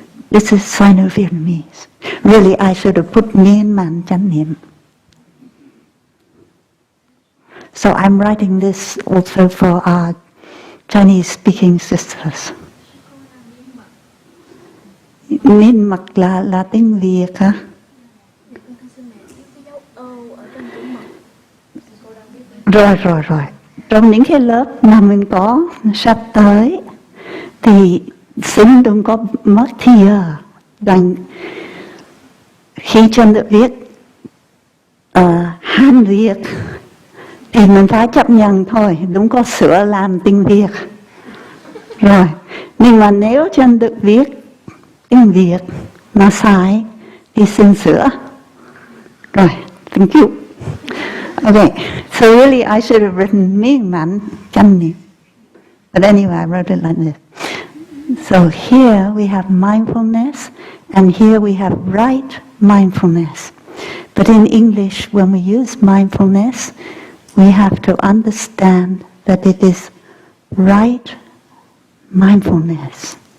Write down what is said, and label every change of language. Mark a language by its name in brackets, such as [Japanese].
[English] This is Sino-Vietnamese. Really, I should have put Myanmar Chan Niệm. So I'm writing this also for our Chinese-speaking sisters. [Vietnamese] Miên Mật là tiếng Việt hả? Rồi. Trong những cái lớp mà mình có sắp tới thì xin đừng có mất thì rằng khi Chan Duc viết Hán Việt thì mình phải chấp nhận thôi, đúng có sửa làm tiếng Việt. Rồi, nhưng mà nếu Chan Duc viết tiếng Việt mà sai thì xin sửa. [English] Rồi, thank you. Okay, so really I should have written Myanmar Chan Niệm. But anyway, I wrote it like this. So here we have mindfulness, and here we have right mindfulness. But in English, when we use mindfulness, we have to understand that it is right mindfulness.